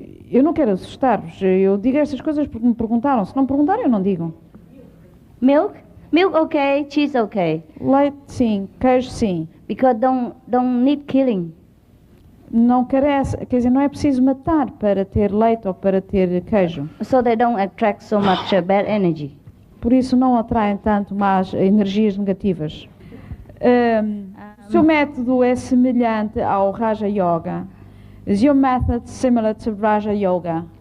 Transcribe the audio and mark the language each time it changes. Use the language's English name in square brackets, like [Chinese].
[Portuguese] Eu não quero assustar-vos. Eu digo estas coisas porque me perguntaram. Se não perguntarem, eu não digo. [English] Milk? Milk okay, cheese okay. [Portuguese] Leite sim, queijo sim. [English] Because don't need killing. [Portuguese] Não carece, quer dizer, não é preciso matar para ter leite ou para ter queijo. [English] So they don't attract so much bad energy. [Portuguese] Por isso não atraem tanto mais energias negativas. O seu método é semelhante ao Raja Yoga. [English] Is your method similar to Raja Yoga?